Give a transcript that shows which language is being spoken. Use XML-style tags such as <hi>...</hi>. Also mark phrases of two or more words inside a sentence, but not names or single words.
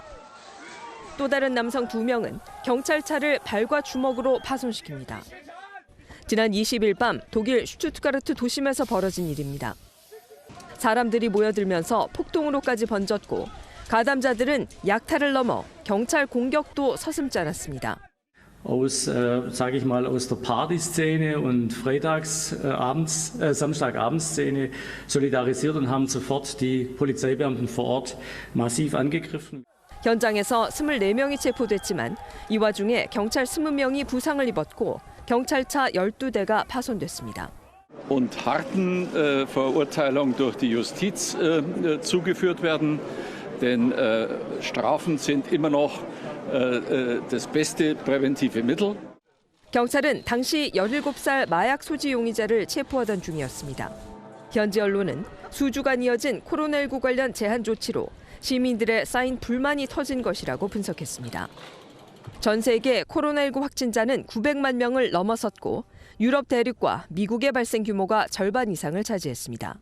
<ko>또 다른 남성 2명은 경찰차를 발과 주먹으로 파손시킵니다. 지난 20일 밤 독일 슈투트가르트 도심에서 벌어진 일입니다. 사람들이 모여들면서 폭동으로까지 번졌고 가담자들은 약탈을 넘어 경찰 공격도 서슴지 않았습니다.</ko> <de>aus der Partyszene und Samstagabendszene solidarisiert und haben sofort die Polizeibeamten vor Ort massiv angegriffen.</de> <ko>현장에서 24명이 체포됐지만 이 와중에 경찰 20명이 부상을 입었고 경찰차 12대가 파손됐습니다.</ko> <de>und harten Verurteilung durch die Justiz zugeführt werden, denn Strafen sind immer noch das beste präventive Mittel.</de> <ko>경찰은 당시 17살 마약 소지 용의자를 체포하던 중이었습니다. 현지 언론은 수주간 이어진 코로나19 관련 제한 조치로 시민들의 쌓인 불만이 터진 것이라고 분석했습니다. 전 세계 코로나19 확진자는 900만 명을 넘어섰고 유럽 대륙과 미국의 발생 규모가 절반 이상을 차지했습니다.</ko>